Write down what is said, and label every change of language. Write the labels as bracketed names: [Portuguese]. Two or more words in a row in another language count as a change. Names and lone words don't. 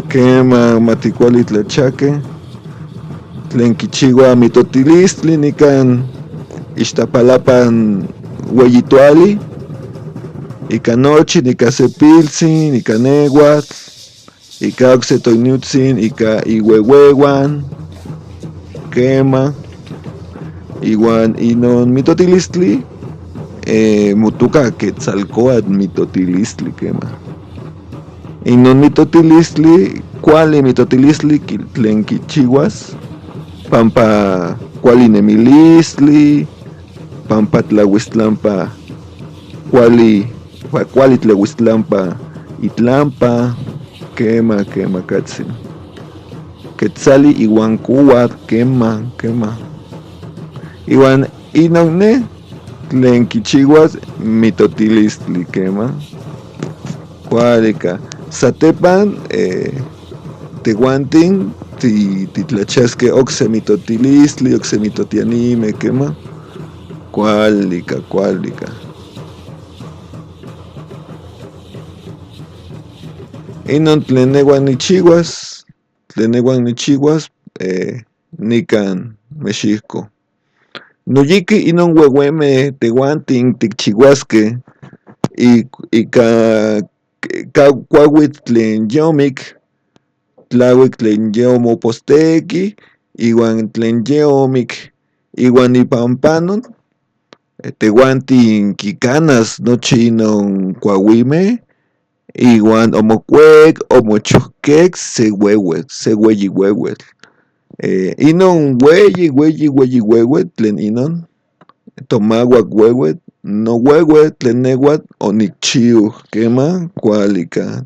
[Central Nahuatl] quema maticuali tlachaque, tlen kichiua mitotilistli nikan Ixtapalapan ueyituali, ika nochi, nika sepiltzin, ika nehuatl, ika okse toiniutzin, ika iueueuan, quema, iwan inon mitotilistli, motoka Quetzalcóatl mitotilistli, quema. Inon mitotilistli, kuali mitotilistli tlen kichiuas, pampa kuali nemilistli, pampa tlauistlampa kuali tlauistlampa itlampa, quema katzin. Quetzali iwan kouatl, quema. Iwan inon ne tlen kichiuas mitotilistli, quema. Kuali ka. Satepan tehuantin titlachiasque okse mitotilistli, okse mitotianime, quema. Kuali ka. Inon tlen nehuan nichiuas, nikan Mexihco. Noyiki inon ueueme tehuantin tikchiuasque ika kuauitl tlen yomik, tlauik tlen yomoposteki, iwan tlen yomik, iwan ipan panon tehuantin kikanas nochi inon kuauimeh, iwan omokuek, omochohkek se ueyi ueuetl. Inon ueyi ueuetl tlen inon tomauak ueuetl, noueuetl tlen nehuatl onikchiu, quema, kuali ka.